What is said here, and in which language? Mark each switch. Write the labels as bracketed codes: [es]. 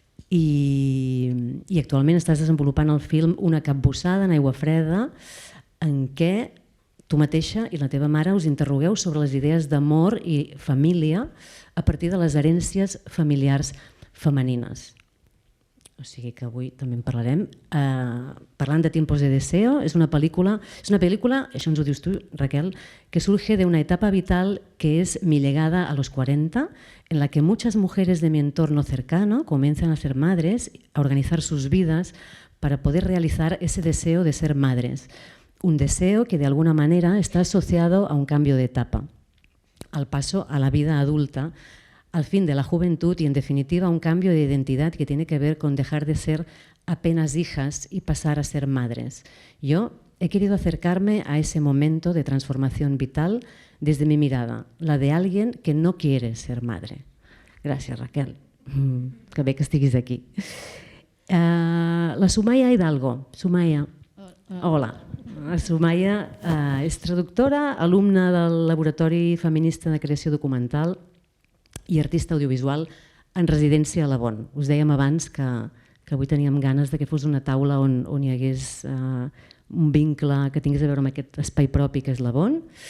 [ca] I actualment estàs desenvolupant el film Una capbussada en aigua freda, en què tu mateixa i la teva mare us interrogueu sobre les idees d'amor i família a partir de les herències familiars femenines. O sigui que avui també en parlarem. Parlant de [es] Tiempos de Deseo, es una película, [ca] això ens ho dius tu, Raquel, [es] que surge de una etapa vital que es mi llegada a los 40, en la que muchas mujeres de mi entorno cercano comienzan a ser madres, a organizar sus vidas para poder realizar ese deseo de ser madres. Un deseo que de alguna manera está asociado a un cambio de etapa, al paso a la vida adulta, al fin de la juventud y, en definitiva, un cambio de identidad que tiene que ver con dejar de ser apenas hijas y pasar a ser madres. Yo he querido acercarme a ese momento de transformación vital desde mi mirada, la de alguien que no quiere ser madre. [ca] Gràcies, Raquel. Que bé que estiguis aquí. La Sumaya Hidalgo. Sumaya. Hola. La Sumaya és traductora, alumna del Laboratori Feminista de Creació Documental i artista audiovisual en residència a la Bon. Us dèiem abans que avui teníem ganes que fos una taula on hi hagués un vincle que tingués a veure amb aquest espai propi que és la Bon.